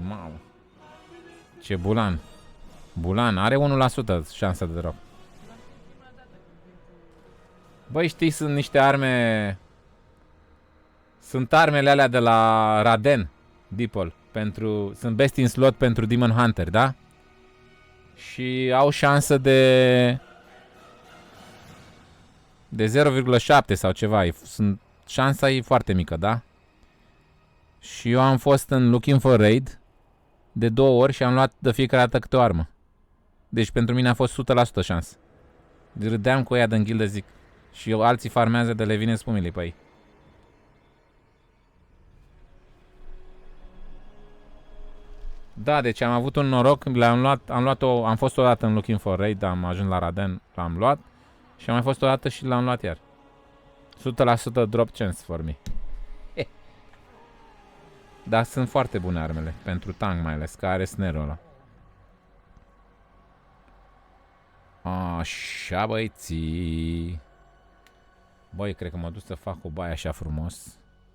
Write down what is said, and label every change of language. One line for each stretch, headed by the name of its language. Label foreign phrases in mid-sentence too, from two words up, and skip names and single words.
Romanian: Mamă. Ce bulan. Bulan, are 1% șansa de drop. Băi, știi, sunt niște arme... Sunt armele alea de la Raden, Deeple, sunt
English: best in slot
Romanian: pentru Demon Hunter, da? Și au șansă de 0,7 sau ceva. Șansa e foarte mică, da? Și eu am fost în Looking for Raid de 2 ori și am luat de fiecare dată câte o armă. Deci pentru mine a fost 100% șansă. Râdeam cu ea din ghildă, zic. Și eu, alții farmează de le vine spumile pe ei. Da, deci am avut un noroc, am fost odată în Looking for Raid, am ajuns la Raden, l-am luat. Și am mai fost odată și l-am luat iar.
English: 100% drop chance for me.
Romanian: Dar sunt foarte bune armele, pentru tank mai ales, că are snare-ul ăla. Așa, băieții. Băi, cred că mă duc să fac o baie așa frumos.